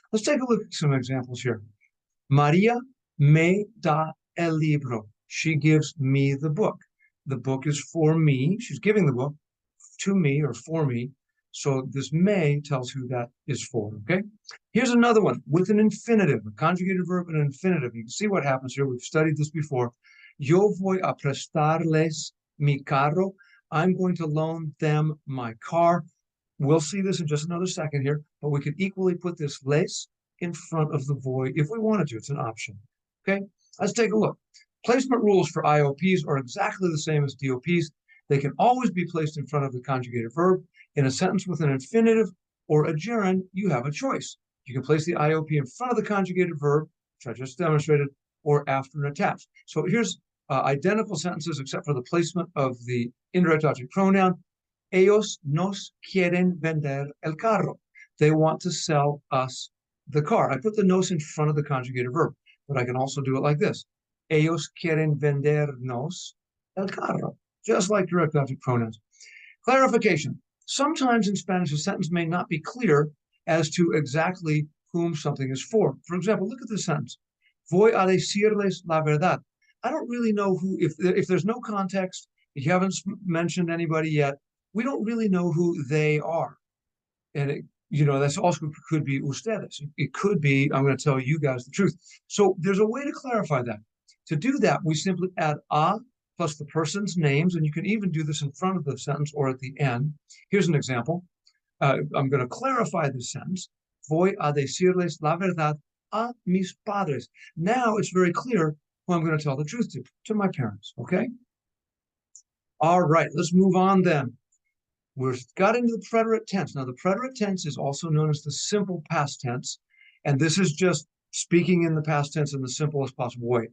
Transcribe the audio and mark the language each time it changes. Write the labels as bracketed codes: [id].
[en] Let's take a look at some examples here. [es] Maria me da el libro. [en] She gives me the book. The book is for me. She's giving the book to me or for me. So this may tells who that is for, okay? Here's another one with an infinitive, a conjugated verb and an infinitive. You can see what happens here. We've studied this before. [es] Yo voy a prestarles mi carro. [en] I'm going to loan them my car. We'll see this in just another second here, but we could equally put this les in front of the void if we wanted to. It's an option. Okay, let's take a look. Placement rules for IOPs are exactly the same as DOPs. They can always be placed in front of the conjugated verb. In a sentence with an infinitive or a gerund, you have a choice. You can place the IOP in front of the conjugated verb, which I just demonstrated, or after and attached. So here's identical sentences except for the placement of the indirect object pronoun. [es] Ellos nos quieren vender el carro. [en] They want to sell us the car. I put the nos in front of the conjugated verb, but I can also do it like this. [es] Ellos quieren vendernos el carro, [en] just like direct object pronouns. Clarification. Sometimes in Spanish, a sentence may not be clear as to exactly whom something is for. For example, look at this sentence. [es] Voy a decirles la verdad. [en] I don't really know who, if there's no context, if you haven't mentioned anybody yet, we don't really know who they are. And that's also could be ustedes. It could be, I'm going to tell you guys the truth. So there's a way to clarify that. To do that, we simply add a plus the person's names, and you can even do this in front of the sentence or at the end. Here's an example. I'm going to clarify this sentence. [es] Voy a decirles la verdad a mis padres. [en] Now it's very clear who I'm going to tell the truth to my parents, okay? All right, let's move on then. We've got into the preterite tense. Now, the preterite tense is also known as the simple past tense, and this is just speaking in the past tense in the simplest possible way.